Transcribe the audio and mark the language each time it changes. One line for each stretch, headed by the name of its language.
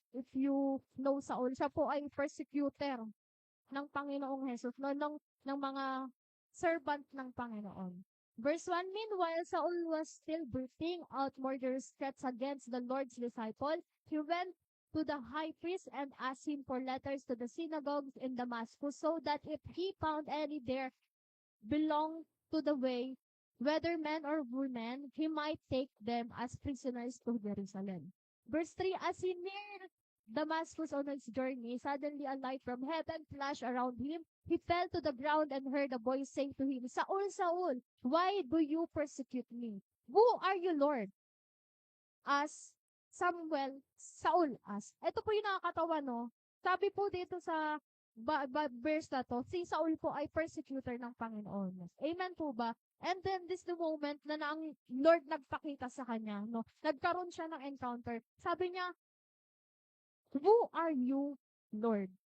English: If you know
Filipino: Saul, siya po ay persecutor ng Panginoong Jesus, no, ng mga servant ng Panginoon.
English: Verse 1, meanwhile, Saul was still breathing out murderous threats against the Lord's disciple. He went to the high priest and asked him for letters to the synagogues in Damascus so that if he found any there belong to the way, whether men or women, he might take them as prisoners to Jerusalem. Verse 3, as he neared Damascus on his journey, suddenly a light from heaven flashed around him. He fell to the ground and heard a voice saying to him, Saul, Saul, why do you persecute me? Who are you, Lord? As Saul asked.
Filipino: Ito po yung nakakatawa, no? Sabi po dito sa verse na to, si Saul po ay persecutor ng Panginoon. Amen po ba?
English: And then this the moment
Filipino: na ang Lord nagpakita sa kanya, no? Nagkaroon siya ng encounter. Sabi niya,
English: who are you, Lord?